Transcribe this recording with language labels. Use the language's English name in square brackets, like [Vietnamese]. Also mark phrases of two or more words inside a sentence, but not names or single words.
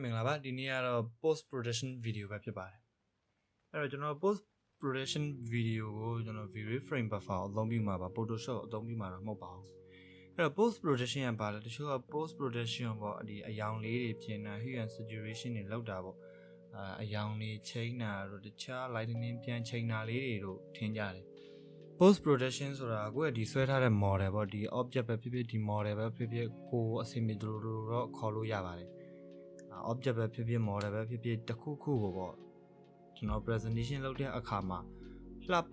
[Burmese] ပါဒီနေ့ကတော့ [English] post production video [Burmese] ပဲဖြစ်ပါတယ်အဲ့တော့ကျွန်တော် [English] post production video [Burmese] ကိုကျွန်တော် V-ray frame buffer အသုံးပြုမှာပါ Photoshop အသုံးပြုမှာတော့မဟုတ်ပါဘူးအဲ့တော့ [English] post production [Burmese] ကပါလဲတချို့က [English] post production [Burmese] ပေါ့ဒီအယောင်လေးတွေပြင်တာ [English] hue and [Burmese] saturation တွေလောက်တာပေါ့အယောင်တွေချိန်တာတို့တခြား lighting ပြန်ချိန်တာလေးတွေတို့ထင်ကြတယ် [English] post production [Burmese] ဆိုတာကိုယ့်ရဲ့ဒီဆွဲထားတဲ့ model ပေါ့ဒီ object ပဲဖြစ်ဖြစ်ဒီ model ပဲဖြစ် ဖြစ်ကိုအဆင်ပြေတို့တော့ခေါ်လို့ရပါတယ်object ပဲဖြစ်ဖြစ် model ပဲဖြစ်ဖြစ်တစ်ခုခုကိုပေါ့ကျွန်တော် presentation လုပ်တဲ့အခါမှာလှပ